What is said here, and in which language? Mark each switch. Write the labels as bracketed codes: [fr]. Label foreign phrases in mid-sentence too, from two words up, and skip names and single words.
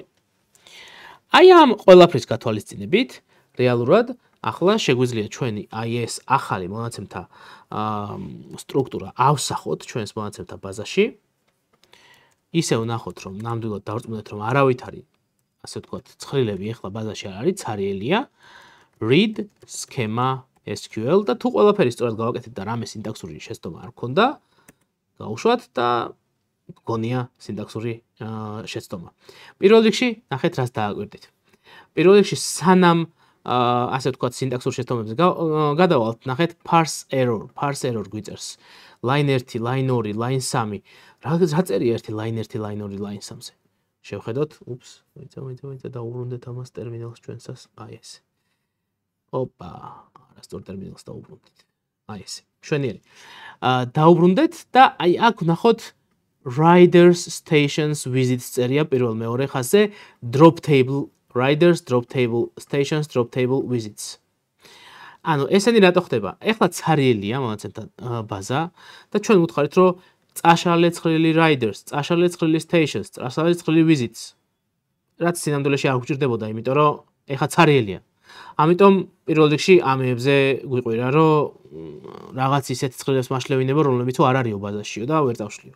[ka] აი ამ ყველაფრის გათვალისწინებით, რეალურად ახლა შეგვიძლია ჩვენი აი ეს ახალი მონაცემთა სტრუქტურა ავსახოთ ჩვენს მონაცემთა ბაზაში. ისე ვნახოთ, რომ ნამდვილად დავrწმუნდეთ, რომ არავითარი, ასე ვთქვათ, ცხრილები ახლა ბაზაში არ არის, ცარიელია. [en] read schema SQL [ka] და თუ ყველაფერი სწორად გავაკეთეთ და რამე სინტაქსური შეცდომა არ გქონდა, გავუშვათ და გონია სინტაქსური შეცდომა. პირველ რიგში ნახეთ რას დააკვირდით. პირველ რიგში სანამ ასე ვთქვათ სინტაქსურ შეცდომებზე გადავალთ, ნახეთ [en] parse error [ka] გვიწერს. [en] line 1, line 2, line 3. [ka] რა წერია 1, [en] line 1, line 2, line 3-ზე? [ka] შევხედოთ, მოიცა დაუბრუნდეთ ამას ტერმინალს ჩვენსას, აი ესე. ოპა, არასწორ ტერმინალს დაუბრუნდით. აი ესე. მშვენიერი. დაუბრუნდეთ და აი აქ ვნახოთ [en] riders stations visits [ka] წერია პირველ მეორე ხაზზე [en] drop table riders drop table stations drop table visits. [ka] ანუ ესენი რატო ხდება? ეხლა ცარიელია მონაცემთა ბაზა და ჩვენ ვუთხარით, რომ წაშალე ცხრილი riders, წაშალე ცხრილი stations, წაშალე ცხრილი visits. რაც სინამდვილეში არ გვჭირდებოდა, იმიტომ რომ ეხლა ცარიელია. ამიტომ პირველ რიგში ამებზე გვიყვირა, რომ რაღაც ისეთ ცხრილებს მაშლევინებო, რომლებიც არ არისო ბაზაშიო და ვერ წავშლიო.